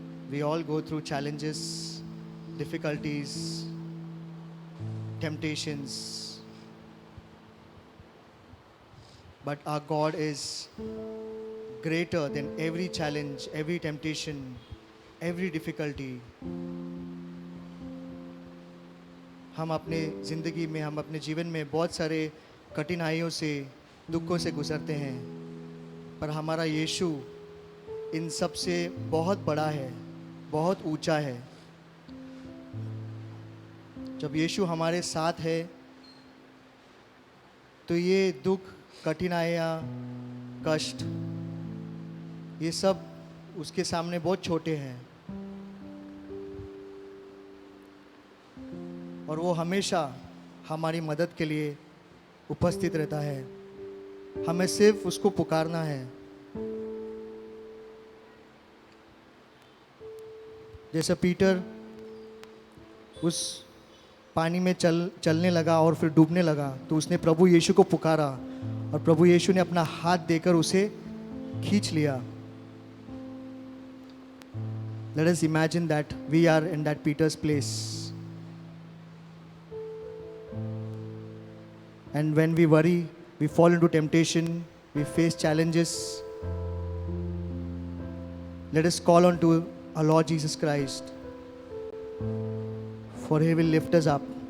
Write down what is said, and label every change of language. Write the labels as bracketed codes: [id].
[en] We all go through challenges, difficulties, temptations. But our God is greater than every challenge, every temptation, every difficulty. [hi] हम अपने ज़िंदगी में, हम अपने जीवन में बहुत सारे कठिनाइयों से, दुखों से गुजरते हैं, पर हमारा यीशु इन सब से बहुत बड़ा है, बहुत ऊंचा है। जब यीशु हमारे साथ है तो ये दुख, कठिनाइयाँ, कष्ट, ये सब उसके सामने बहुत छोटे हैं। और वो हमेशा हमारी मदद के लिए उपस्थित रहता है। हमें सिर्फ उसको पुकारना है। जैसे पीटर उस पानी में चलने लगा और फिर डूबने लगा, तो उसने प्रभु यीशु को पुकारा और प्रभु यीशु ने अपना हाथ देकर उसे खींच लिया। [en] Let us imagine that we are in that Peter's place. And when we worry, we fall into temptation, we face challenges. Let us call on to our Lord Jesus Christ, for He will lift us up.